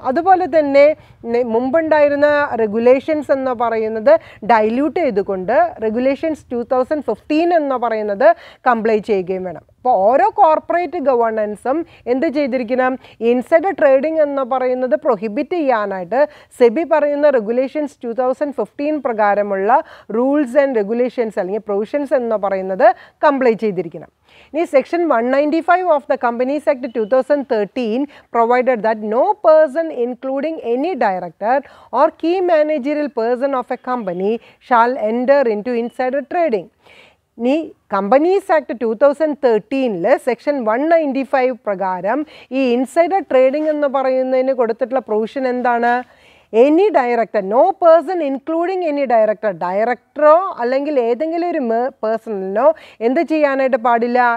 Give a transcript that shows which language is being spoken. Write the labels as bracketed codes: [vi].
[ml] അതുപോലെ തന്നെ മുമ്പുണ്ടായിരുന്ന റെഗുലേഷൻസ് എന്ന് പറയുന്നത് ഡൈല്യൂട്ട് ചെയ്തുകൊണ്ട് റെഗുലേഷൻസ് 2015 എന്ന് പറയുന്നത് കംപ്ലൈ ചെയ്യുകയും വേണം. അപ്പോൾ ഓരോ കോർപ്പറേറ്റ് ഗവേണൻസും എന്ത് ചെയ്തിരിക്കണം? ഇൻസൈഡർ ട്രേഡിംഗ് എന്ന് പറയുന്നത് പ്രൊഹിബിറ്റ് ചെയ്യാനായിട്ട് സെബി പറയുന്ന റെഗുലേഷൻസ് 2015 പ്രകാരമുള്ള റൂൾസ് ആൻഡ് റെഗുലേഷൻസ് അല്ലെങ്കിൽ പ്രൊവിഷൻസ് എന്ന് പറയുന്നത് കംപ്ലൈ ചെയ്തിരിക്കണം. [en] ഇനി section 195 of the Companies Act 2013 provided that no person including any director or key managerial person of a company shall enter into insider trading. [ml] ഇനി companies act 2013 section 195 പ്രകാരം ഈ insider trading എന്ന് പറയുന്നതിന് കൊടുത്തിട്ടുള്ള പ്രൊവിഷൻ എന്താണ്? [en] any director, no person including any director, [ml] ഡയറക്ടറോ അല്ലെങ്കിൽ ഏതെങ്കിലും ഒരു പേഴ്സണിനോ എന്ത് ചെയ്യാനായിട്ട് പാടില്ല?